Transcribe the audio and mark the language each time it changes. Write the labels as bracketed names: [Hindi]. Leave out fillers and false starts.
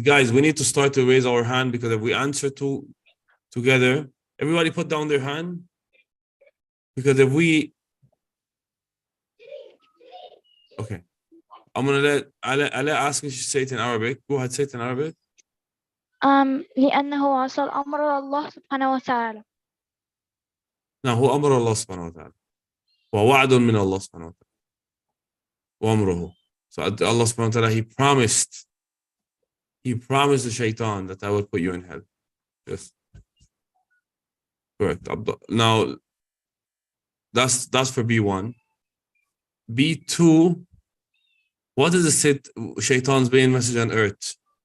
[English] Guys, we need to start to raise our hand, because if we answer together, everybody put down their hand. Because if we... Okay. I'm going to let ask you to say it in Arabic. Go ahead, say it in Arabic. [Arabic] لأنه وصل أمر الله سبحانه وتعالى. نعم، هو أمر الله سبحانه وتعالى. ووعد من الله سبحانه وتعالى. وأمره. [English] So Allah subhanahu wa ta'ala, He promised the shaitan that I will put you in hell. Yes. Correct. Now, that's for B1. B2, what is the shaitan's main message on earth?